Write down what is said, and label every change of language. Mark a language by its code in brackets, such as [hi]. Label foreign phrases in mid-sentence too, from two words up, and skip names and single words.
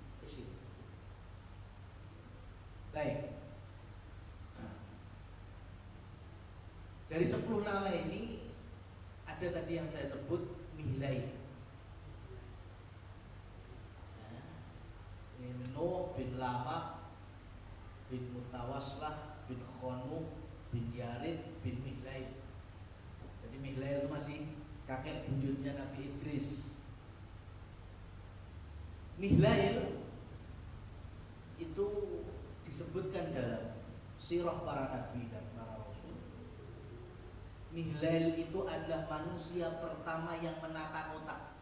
[id] Baik. Dari 10 nama ini ada tadi yang saya sebut Mihlail. Nuh bin Lamak bin Mutawaslah bin Khanuh bin Yarid bin Mihlail. Jadi Mihlail itu masih kakek buyutnya Nabi Idris. Mihlail itu disebutkan dalam sirah para nabi dan para rasul. Mihlail itu adalah manusia pertama yang menata kota.